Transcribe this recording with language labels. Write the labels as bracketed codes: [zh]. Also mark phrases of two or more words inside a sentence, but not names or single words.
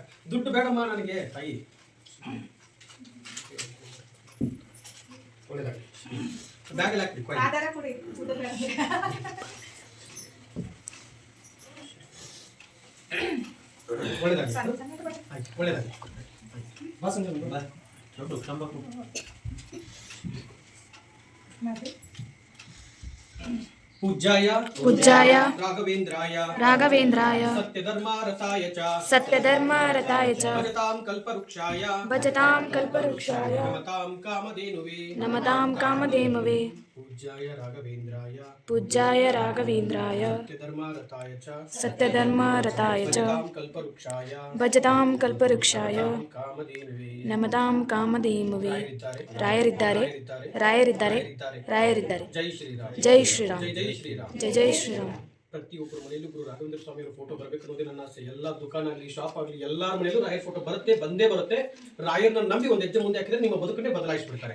[kn] ದುಡ್ಡು ಬೇಡಮ್ಮ ನನಗೆ ತಾಯಿ. ಒಳ್ಳೇದಾಗಲಿ. ಬ್ಯಾಗಲ್ಲಿ ಹಾಕ್ಬಿಡಿ. ಒಳ್ಳೇದಾಗಲಿ. ಆಯ್ತು, ಒಳ್ಳೇದಾಗಲಿ. [sa] पूज्याय राघवेन्द्राय सत्यधर्मारताय च भजतां कल्पवृक्षाय नमतां कामधेनवे पूज्याय राघवेन्द्राय सत्यधर्मारताय च भजतां कल्पवृक्षाय नमतां कामधेनवे [kn] ರಾಯರಿದ್ದಾರೆ ಜೈ ಶ್ರೀರಾಮ್. ಜೈ ಶ್ರೀರಾಮ್. ಪ್ರತಿಯೊಬ್ಬರ ಮನೆಯಲ್ಲೂ ಗುರು ರಾಘವೇಂದ್ರ ಸ್ವಾಮಿಯವರ ಫೋಟೋ ಬರಬೇಕು ಅನ್ನೋದೇ ನನ್ನ ಆಸೆ. ಎಲ್ಲ ದುಕಾನ್ ಆಗಲಿ, ಶಾಪ್ ಆಗಲಿ, ಎಲ್ಲರ ಮನೆಯಲ್ಲೂ ರಾಯರ್ ಫೋಟೋ ಬಂದೇ ಬರುತ್ತೆ. ರಾಯರ್ನ ನಂಬಿ ಒಂದು ಹೆಜ್ಜೆ ಮುಂದೆ ಹಾಕಿದ್ರೆ ನಿಮ್ಮ ಬದುಕನ್ನೇ ಬದಲಾಯಿಸ್ಬಿಡ್ತಾರೆ.